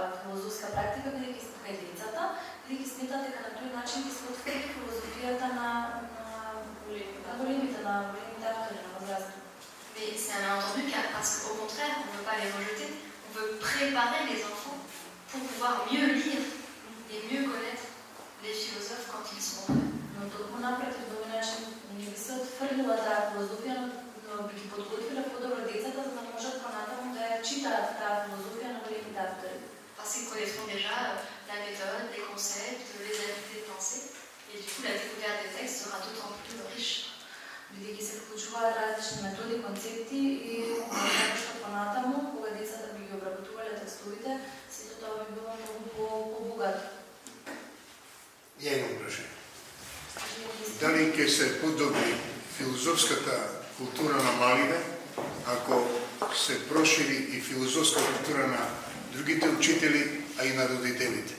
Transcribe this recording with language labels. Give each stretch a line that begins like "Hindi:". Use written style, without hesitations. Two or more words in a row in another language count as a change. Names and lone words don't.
Macedonian: филозофска практика, бидејќи кај децата, бидејќи сметат дека на тој начин ќе се отвори филозофијата на големите автори, на возрастни.
French: Mais c'est un malentendu parce qu'au contraire, on ne veut pas les rejeter, on veut préparer les enfants pour pouvoir mieux lire et mieux connaître les philosophes quand ils seront prêts.
Macedonian: Но токму напротив, на овој начин не би се отфрлила таа филозофија, но би ги подготвила подобро децата, за да можат понатаму да ја читаат таа филозофија на големите автори.
French: Parce qu'ils connaîtront déjà la méthode, les concepts, les habiletés de pensée, et du coup la découverte des textes sera d'autant plus riche.
Macedonian: Бидејќи се вклучуваат различни методи, концепти и како што понатаму, кога децата би ги обработувале текстовите, сето тоа би било многу побогато. Ја имам прашање. Дали ќе се подобри филозофската култура на малите, ако се прошири и филозофска култура на другите учители, а и на родителите?